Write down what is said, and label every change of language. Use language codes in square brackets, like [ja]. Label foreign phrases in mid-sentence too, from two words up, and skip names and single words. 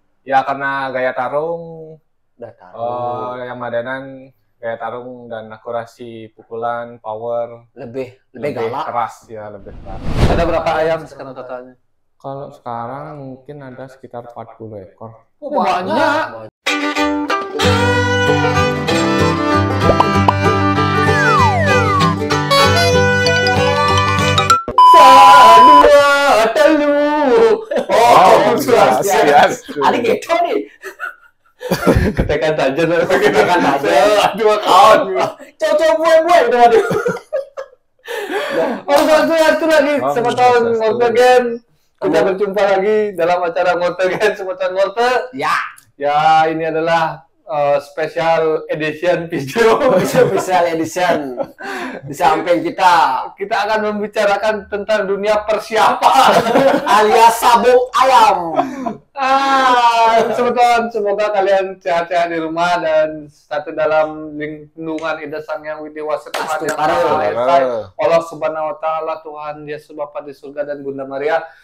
[id] Ya karena gaya tarung, Udah tahu. ayam Madenan gaya tarung dan akurasi pukulan, power, Lebih lebih galak. keras ya, lebih keras. Ada berapa ayam sekarang totalnya? Kalau sekarang mungkin ada sekitar 40 ekor. Oh, banyak. [ban] Dua, telu. [id] Oh, Swastiastu. Ada gitu nih. Ketekan saja. Ketekan saja. Dua kawan. Cocok buat itu waduh. Oh, satu lagi. Oh, Selamat tahun swastiastu. Ngortegen. Kita berjumpa lagi dalam acara Ngortegen Semeton Ngorte. Ya, Ya, ini adalah [en] special edition video. special edition. [id] Di samping kita Kita akan membicarakan tentang dunia persiapan. alias sabuk ayam. Semoga kalian sehat-sehat di rumah dan satu dalam lindungan Ida Sang Yang Widi Wasa Tuhan Yang Maha Esa, Allah [ar] Subhanahu Wa Taala, [id] Tuhan Yesus Bapa di surga dan Bunda Maria.